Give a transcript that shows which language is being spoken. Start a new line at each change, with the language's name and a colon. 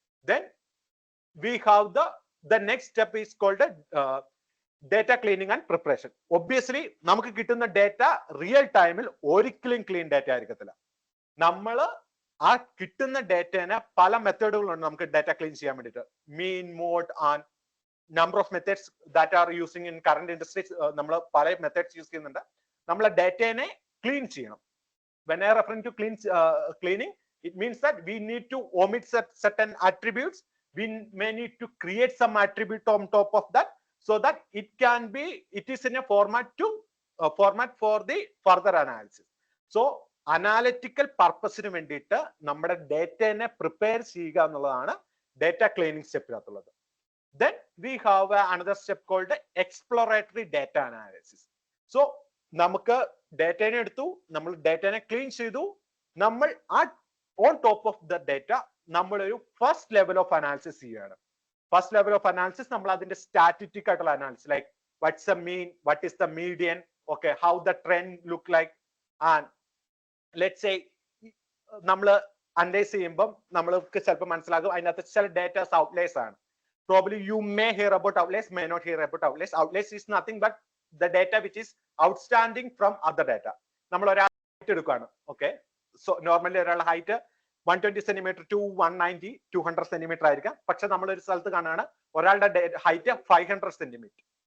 English: Then we have the next step is called data cleaning and preparation.
Malayalam: Obviously നമുക്ക് കിട്ടുന്ന data real ടൈമിൽ ഒരിക്കലും clean data ആയിരിക്കത്തില്ല. നമ്മൾ ആ കിട്ടുന്ന ഡേറ്റനെ പല മെത്തേഡുകളുണ്ട് നമുക്ക് ഡേറ്റ ക്ലീൻ ചെയ്യാൻ വേണ്ടിയിട്ട്.
English: Mean, mode and number of methods that are using in current industries.
Malayalam: നമ്മൾ പല മെത്തേഡ്സ് യൂസ് ചെയ്യുന്നുണ്ട്. നമ്മൾ ഡേറ്റനെ ക്ലീൻ ചെയ്യണം.
English: When I refer to cleaning, it means that we need to omit certain attributes. We may need to create some attribute on top of that, so that it is in a format for the further analysis.
Malayalam: So analytical purpose-ന് വേണ്ടിയിട്ട് നമ്മുടെ ഡേറ്റനെ prepare ചെയ്യുക എന്നുള്ളതാണ് data cleaning സ്റ്റെപ്പിനകത്തുള്ളത്.
English: Then we have another step called exploratory data analysis.
Malayalam: So നമുക്ക് ഡേറ്റനെ എടുത്തു, നമ്മൾ ഡേറ്റനെ clean ചെയ്തു, നമ്മൾ
English: on top of the data
Malayalam: നമ്മൾ ഒരു ഫസ്റ്റ് ലെവൽ ഓഫ് അനാലിസിസ് ചെയ്യുകയാണ്.
English: first level of analysis
Malayalam: നമ്മൾ അതിന്റെ സ്റ്റാറ്റിസ്റ്റിക് ആയിട്ടുള്ള
English: Analysis, like what's the mean, what is the median, okay, how the trend look like. And let's say
Malayalam: നമ്മൾ analyse ചെയ്യുമ്പോൾ നമ്മൾക്ക് ചിലപ്പോൾ മനസ്സിലാകും അതിനകത്ത് ചില ഡേറ്റാസ് ഔട്ട്ലൈസ് ആണ്.
English: Probably you may hear about outliers, may not hear about outliers. Outliers is nothing but the data which is outstanding from other data.
Malayalam: നമ്മൾ ഒരാൾ ഹൈറ്റ് എടുക്കുകയാണ്, ഓക്കെ. സോ നോർമലി ഒരാളുടെ ഹൈറ്റ് 120 സെന്റിമീറ്റർ ടു 190, 200 സെന്റിമീറ്റർ ആയിരിക്കാം. പക്ഷെ നമ്മൾ ഒരു സ്ഥലത്ത് കാണുകയാണ് ഒരാളുടെ ഹൈറ്റ് 500 സെന്റിമീറ്റർ.